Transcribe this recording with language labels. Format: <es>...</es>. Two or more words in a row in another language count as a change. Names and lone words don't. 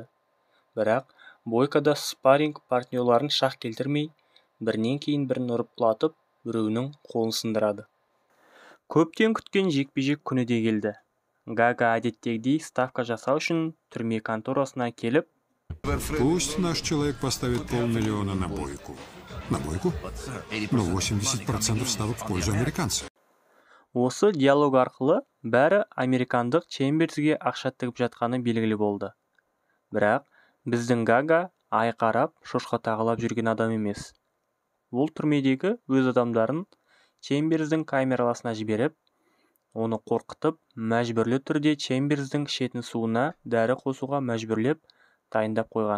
<kk>Бірақ Бойко да спарринг партнерларын шақ келтірмей, бірінен кейін бірін ұрып құлатып, біреуінің қолын сындырады. Көптен күткен жекпе-жек күні де келді. Гага әдеттегідей ставка жасау үшін түрме конторасына келіп,</kk> <ru>Пусть наш человек поставит 500 000 на Бойку. На Бойку? Но 80% ставок в пользу американца.</ru> <kk>осы диалог арқылы бәрі американдық Чемберсге ақша тігіп жатқаны белгілі болды. Бірақ біздің Гага ай қарап, шошқа тағалап жүрген адам емес. Ол түрмедегі өз адамдарын Чемберсдің камераласына жіберіп, оны қорқытып, мәжбүрлі түрде Чемберсдің ішетін суына дәрі қосуға мәжбүрлеп дайындап қойған.</kk>